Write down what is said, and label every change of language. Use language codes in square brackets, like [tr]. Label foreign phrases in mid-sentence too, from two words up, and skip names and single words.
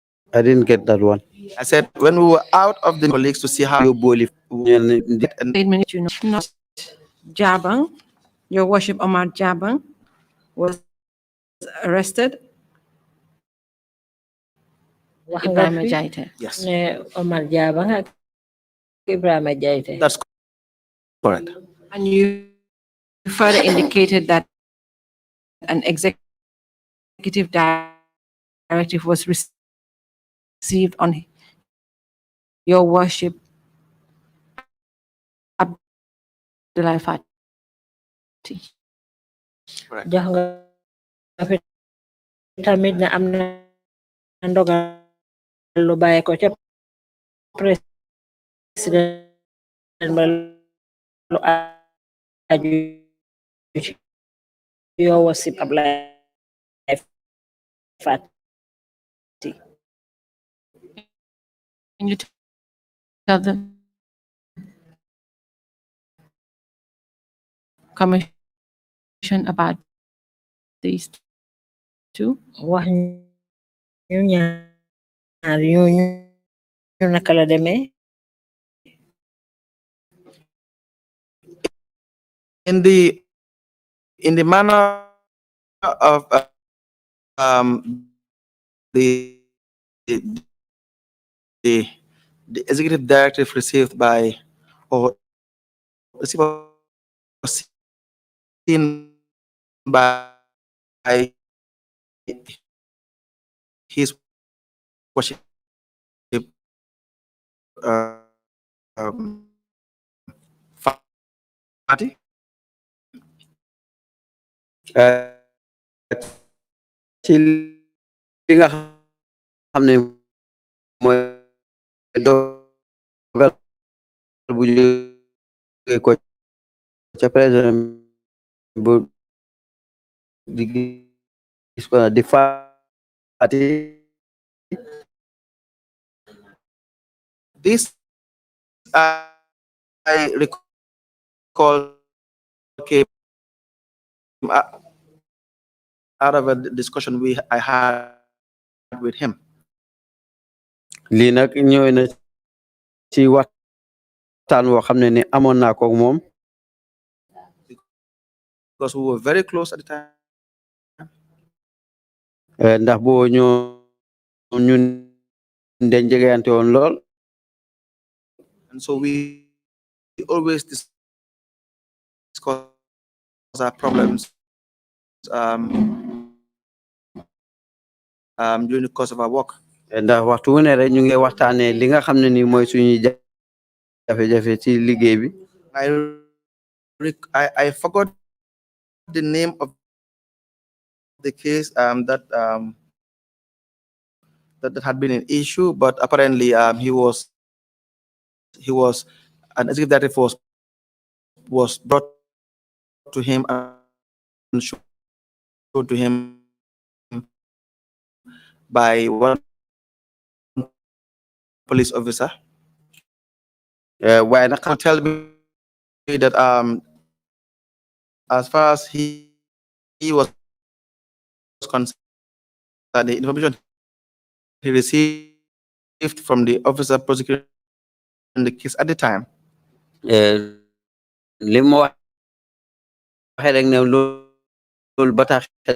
[en] I didn't get that one. I said when we were out of the colleagues to see how You bully. and Statement you know, not Jabang, Your Worship Omar Jabang, was arrested. [wo] wax nga Ibrahima fi Jaite. [en] yes, [wo] ne Omar Jaba nga Ibrahima Jaite. [en] that's correct. And you further indicated that an executive directive was received on Your Worship Abdullah Fati. [wo] jox nga fi tamit ne am na ndogal lu bàyyi ko ca président ba lu aju ci [en] Your Worship [wo] Abdullah Fati. [en] Can you tell the commission about these two? [wo] wax ñu ñaar ñooñu ñu naka la demee. [en] In the manner of the the the executive directive received by or received or seen by his worship uh, um, Fati. [wo] Ci li nga xam ne mooy dogal bu jógee ko ca président bu di gis ko di Fati. [en] This I recall came out of a discussion I had with him. [wo] Lii nag ñëw na ci waxtaan woo xam ne ni amoon naa ko ak moom. [en] Because we were very close at the time. [wo] Ndax boo ñun dañ jegeyante woon lool. [en] And so we always discuss our problems during the course of our work. [wo] Ndax waxtu wu ne rek ñu ngi waxtaanee li nga xam ne ni mooy suñuy jafe-jafe ci liggéey bi. [en] I forgot the name of the case that had been an issue, but apparently he was an executive directive was brought to him and showed to him by one police officer. [wo] Waaye nag [en] Can tell me that as far as he was concerned, the information he received from the officer prosecuting the case at the time, [wo] li ma waxee rek ne loolu ba tax